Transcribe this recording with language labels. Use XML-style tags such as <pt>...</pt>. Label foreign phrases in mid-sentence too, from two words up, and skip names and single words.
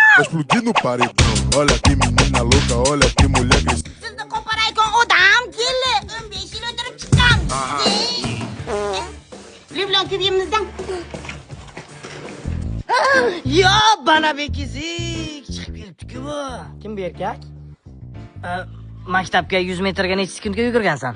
<pt>explodir no paredão. Olha que menina louca, olha que mulher agressiva.</pt> <uz>Sizni qo'paraykan odam keldi. 15 yil o'tirib chiqqan. Shular bilan ko'pimizdan. Yo, bana bekizik chiqib kelibdi-ku bu. Kim bu erkak? Maktabga 100 metrga necha sekundga yugurgansan?</uz>